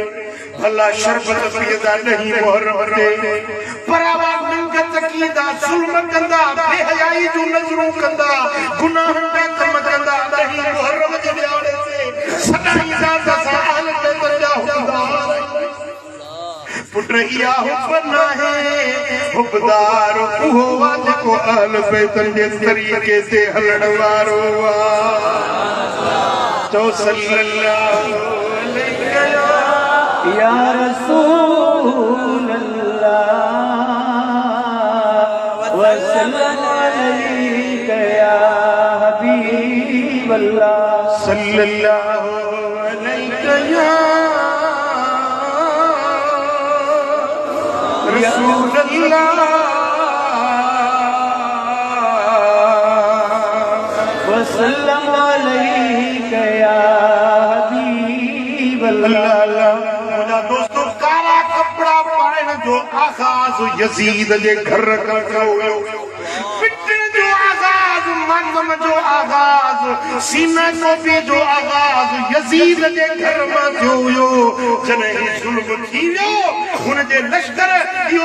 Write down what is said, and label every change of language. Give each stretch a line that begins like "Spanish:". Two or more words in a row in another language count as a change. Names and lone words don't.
Sindhi: भला शरबत पीअंदा ॾही मुहर्रम ते बराबरि मिंगत कींदा ज़ुल्म कंदा बेहयाई जूं नज़रूं कंदा गुनाहनि जा कम कंदा ॾही मुहर्रम जे ॾियारे ते सॾाईंदा त असां आल बैत जा हुकमदार पुट इहा हुब नाहे हुबदार उहो आहे जेको आल बैतनि जे तरीक़े ते हलण वारो आहे चओ
Arabic: صلى الله عليه يا رسول الله وسلم عليك يا حبيب الله صلى الله عليه يا رسول الله وسلم عليك يا حبيب الله
Sindhi: मुंहिंजा दोस्तो कारा कपड़ा पाइण जो आगाज़ यज़ीद जे घर खां थियो पिटण जो आगाज़ मातम जो आगाज़ सीना गोभी जो आगाज़ यज़ीद जे घर मां थियो हुयो जॾहिं ही ज़ुल्म थी वियो हुन जे लश्कर इहो